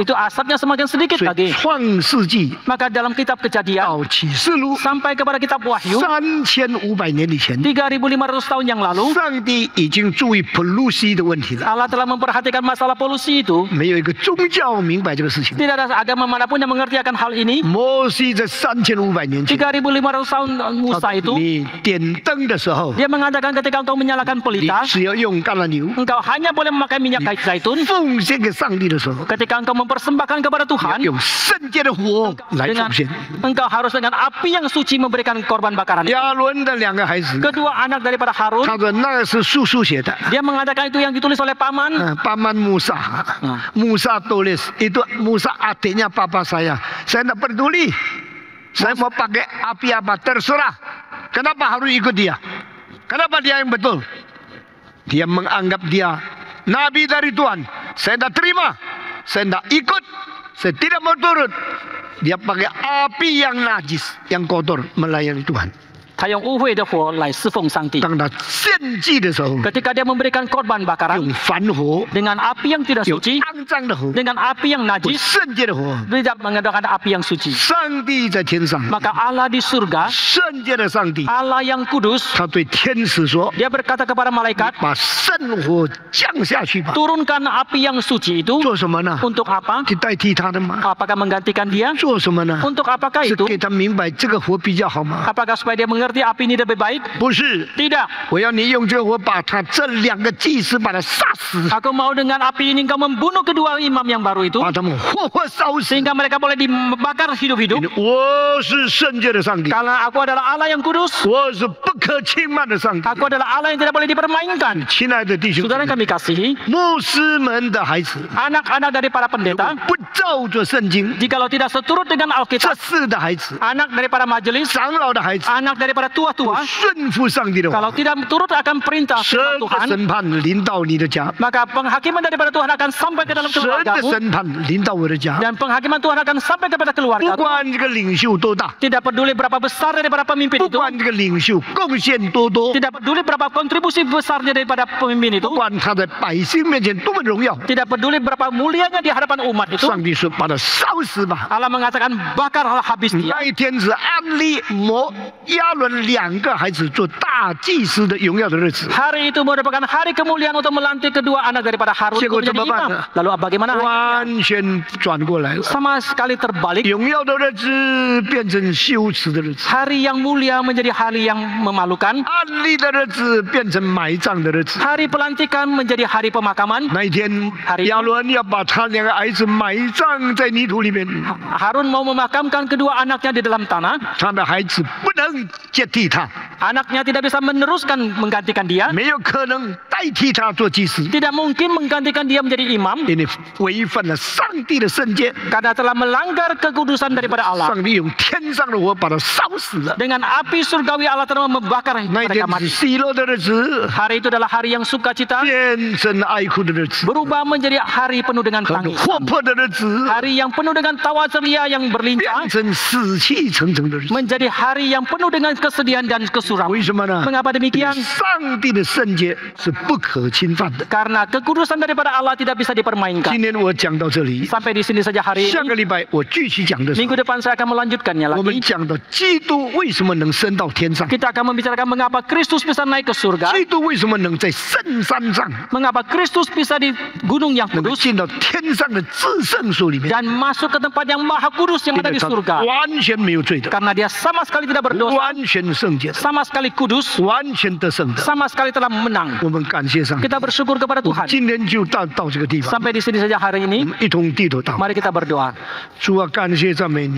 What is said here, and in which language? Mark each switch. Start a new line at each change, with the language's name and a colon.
Indonesian: itu asapnya semakin sedikit
Chinese: 所以创世纪
Indonesian: Maka dalam kitab Kejadian
Chinese: 到启示录
Indonesian: sampai kepada kitab Wahyu
Chinese: 3500年以前，
Indonesian: 3.500 tahun yang lalu,
Chinese: 上帝已经注意 pollution 的问题了。
Indonesian: Allah telah memperhatikan masalah polusi itu.
Chinese: 没有一个宗教明白这个事情。
Indonesian: Tidak ada agama manapun yang mengerti akan hal ini.
Chinese: 摩西在3500年前，
Indonesian: 3.500 tahun Musa itu,
Chinese: 你点灯的时候，
Indonesian: dia mengatakan ketika engkau menyalakan
Chinese: 你
Indonesian: pelita,
Chinese: 只要用橄榄油，
Indonesian: engkau hanya boleh memakai minyak zaitun.
Chinese: 奉献给上帝的时候，
Indonesian: Ketika engkau mempersembahkan kepada
Chinese: 你要
Indonesian: Tuhan,
Chinese: 用圣洁的火来
Indonesian: dengan
Chinese: 奉献。
Indonesian: engkau harus dengan api yang suci memberikan korban bakaran.
Chinese: 亚伦的两个孩子，
Indonesian: Kedua anak daripada Harun,
Chinese: 他说那是叔叔写的。
Indonesian: dia mengatakan itu yang ditulis oleh paman. Paman Musa, Musa tulis itu Musa adiknya papa saya tidak peduli, saya mau pakai api apa terserah. Kenapa harus ikut dia? Kenapa dia yang betul? Dia menganggap dia nabi dari Tuhan. Saya tidak terima, saya tidak ikut, saya tidak mau turut. Dia pakai api yang najis, yang kotor melayani Tuhan.
Chinese: 他用污秽的火来侍奉上帝。当他献祭的时候，
Indonesian: Ketika dia memberikan korban bakaran
Chinese: 用凡火，
Indonesian: dengan api yang tidak
Chinese: 有
Indonesian: suci,
Chinese: 肮脏的火，
Indonesian: dengan api yang
Chinese: 不
Indonesian: najis,
Chinese: 圣洁的火。
Indonesian: tidak menggunakan api yang suci.
Chinese: 上帝在天上，
Indonesian: Maka Allah di surga,
Chinese: 圣洁的上帝，
Indonesian: Allah yang kudus,
Chinese: 他对天使说
Indonesian: dia berkata kepada malaikat,
Chinese: 把圣火降下去吧。
Indonesian: turunkan api yang suci itu
Chinese: 做什么呢？
Indonesian: untuk apa?
Chinese: 去代替他的吗？
Indonesian: Apakah menggantikan dia?
Chinese: 做什么呢？
Indonesian: Untuk apakah
Chinese: 是
Indonesian: itu?
Chinese: 给他明白这个火比较好吗？
Indonesian: Apakah supaya dia mengerti api ini lebih baik?
Chinese: 不是，
Indonesian: Tidak.
Chinese: 我要你用这个火把他这两个祭司把他杀死，
Indonesian: Aku mau dengan api ini engkau membunuh kedua imam yang baru itu,
Chinese: 把他们活活烧死。
Indonesian: sehingga mereka boleh dibakar hidup-hidup.
Chinese: 我是圣洁的上帝，
Indonesian: Karena aku adalah Allah yang kudus,
Chinese: 我是不可轻慢的上帝。
Indonesian: aku adalah Allah yang tidak boleh dipermainkan.
Chinese: 亲爱的弟兄姊
Indonesian: Saudara
Chinese: 妹，
Indonesian: yang kami kasihi,
Chinese: 牧师们的孩子，
Indonesian: anak-anak dari para
Chinese: 如果
Indonesian: pendeta,
Chinese: 不照着圣经，
Indonesian: jikalau tidak seturut dengan
Chinese: 这
Indonesian: Alkitab,
Chinese: 世的孩子，
Indonesian: anak daripada majelis,
Chinese: 长老的孩子，
Indonesian: anak daripada
Chinese: 不
Indonesian: tua-tua,
Chinese: 顺服上帝的话
Indonesian: kalau，tidak turut akan perintah
Chinese: 神
Indonesian: firman
Chinese: 的
Indonesian: Tuhan,
Chinese: 审判临到你的家，
Indonesian: maka penghakiman daripada Tuhan akan sampai ke dalam
Chinese: 神的
Indonesian: keluargamu,
Chinese: 审判临到我的家。
Indonesian: dan penghakiman Tuhan akan sampai kepada
Chinese: 不
Indonesian: keluargamu.
Chinese: 管这个领袖多大，
Indonesian: Tidak peduli berapa besar daripada pemimpin
Chinese: 不
Indonesian: itu,
Chinese: 管这个领袖贡献多多，
Indonesian: tidak peduli berapa kontribusi besarnya daripada pemimpin itu,
Chinese: 不管他在百姓面前多么荣耀，
Indonesian: tidak peduli berapa mulianya di hadapan umat itu,
Chinese: 上帝说把他烧死吧。
Indonesian: Allah mengatakan bakarlah habis dia.
Chinese: 那一天是安利亚伦伦2个孩子做大祭司的荣耀的日子。
Indonesian: Hari itu merupakan hari kemuliaan untuk melantik kedua anak daripada Harun untuk Cikgu, menjadi coba imam. mana? Lalu bagaimana?
Chinese: 完全转过来了，
Indonesian: Sama sekali terbalik.
Chinese: 荣耀的日子变成羞耻的日子，
Indonesian: Hari yang mulia menjadi hari yang memalukan.
Chinese: 安利的日子变成埋葬的日子。
Indonesian: Hari pelantikan menjadi hari pemakaman.
Chinese: 那一天，
Indonesian: Hari
Chinese: 亚伦要把他2个儿子埋葬在泥土里面，
Indonesian: Harun mau memakamkan kedua anaknya di dalam tanah.
Chinese: 他的孩子不能接替他，
Indonesian: Anaknya tidak bisa meneruskan menggantikan dia.
Chinese: 没有可能代替他做祭司，
Indonesian: Tidak mungkin menggantikan dia menjadi imam
Chinese: 因为违反了上帝的圣洁。
Indonesian: karena telah melanggar kekudusan daripada Allah.
Chinese: 上帝用天上的火把他烧死了。
Indonesian: Dengan api surgawi Allah telah membakar
Chinese: 那一天
Indonesian: mereka mati.
Chinese: 喜乐的日子，
Indonesian: Hari itu adalah hari yang sukacita
Chinese: 变成哀哭的日子，
Indonesian: berubah menjadi hari penuh dengan
Chinese: 很
Indonesian: tangis.
Chinese: 活泼的日子，
Indonesian: Hari yang penuh dengan tawa ceria yang
Chinese: 变
Indonesian: berlimpah
Chinese: 成死气沉沉的日子。
Indonesian: menjadi hari yang penuh dengan kesedihan dan kesuram.
Chinese: 为什么呢？
Indonesian: Mengapa demikian?
Chinese: 上帝的圣洁是不可侵犯的。
Indonesian: Karena kekudusan daripada Allah tidak bisa dipermainkan.
Chinese: 今天我讲到这里，
Indonesian: Sampai di sini saja hari
Chinese: 下个礼拜我继续讲的时候，
Indonesian: Minggu depan saya akan melanjutkannya
Chinese: 我们
Indonesian: lagi.
Chinese: 讲到基督为什么能升到天上，
Indonesian: Kita akan membicarakan mengapa Kristus bisa naik ke surga.
Chinese: 基督为什么能在圣山上
Indonesian: Mengapa Kristus bisa di gunung yang
Chinese: 能够
Indonesian: kudus
Chinese: 进到天上的至圣所里面，
Indonesian: dan masuk ke tempat yang maha kudus yang
Chinese: ada 为
Indonesian: di
Chinese: 他
Indonesian: surga.
Chinese: 完全没有罪的，
Indonesian: Karena dia sama sekali tidak berdosa,
Chinese: 完全圣洁的，
Indonesian: sama sekali kudus,
Chinese: 完全得胜的。
Indonesian: sama sekali telah menang.
Chinese: 我们感谢上帝。
Indonesian: Kita bersyukur kepada
Chinese: 我们今天就到这个地方，
Indonesian: Sampai di sini saja hari
Chinese: 我
Indonesian: ini.
Chinese: 们一同低头祷告。
Indonesian: Mari kita berdoa.
Chinese: 主啊，感谢赞美你，